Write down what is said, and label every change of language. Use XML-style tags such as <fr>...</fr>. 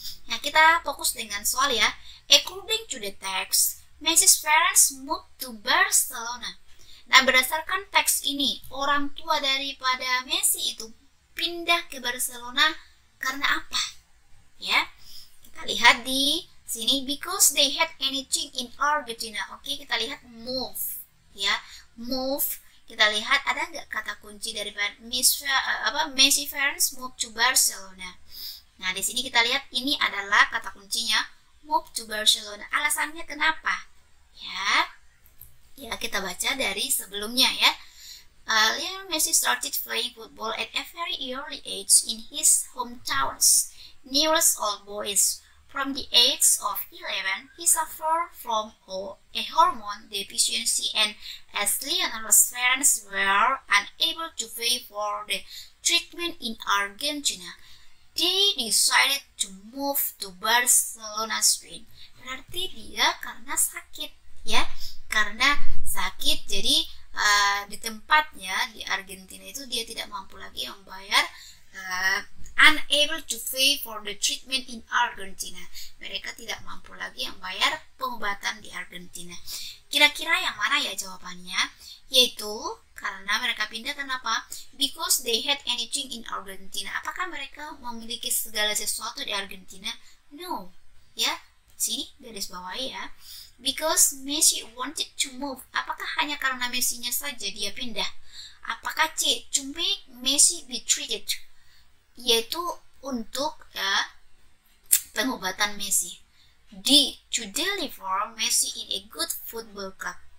<id>Nah, kita fokus dengan soal ya.</id> <en>According to the text, Messi's parents moved to Barcelona.</en> <id>Nah, berdasarkan teks ini, orang tua daripada Messi itu pindah ke Barcelona karena apa? Ya, kita lihat di sini,</id> <en>because they had anything in Argentina.</en> <id>Oke, kita lihat move, ya, move. Kita lihat ada nggak kata kunci dari</id> <en>Messi parents move to Barcelona.</en> <id>Nah, di sini kita lihat ini adalah kata kuncinya</id> <en>move to Barcelona.</en> <id>Alasannya kenapa? Ya kita baca dari sebelumnya ya.</id> <en>Lionel Messi started playing football at a very early age in his hometowns. Nearest old boys. From the age of 11, he suffered from a hormone deficiency, and as Lionel's parents were unable to pay for the treatment in Argentina, they decided to move to Barcelona, Spain.</en> <id>berarti dia karena sakit, ya. Karena sakit, jadi di tempatnya di Argentina itu dia tidak mampu lagi membayar,</id> <en>unable to pay for the treatment in Argentina.</en> <id>Mereka tidak mampu lagi membayar pengobatan di Argentina. Kira-kira yang mana ya jawabannya? Yaitu karena mereka pindah, kenapa?</id> <en>Because they had anything in Argentina.</en> <id>Apakah mereka memiliki segala sesuatu di Argentina? No, ya. Sini garis bawahi ya.</id> <en>Because Messi wanted to move.</en> <id>Apakah hanya karena Messi-nya saja dia pindah? Apakah C,</id> <en>to make Messi be treated,</en> <id>yaitu untuk pengobatan Messi.</id> <en>D, to deliver Messi in a good football club.</en>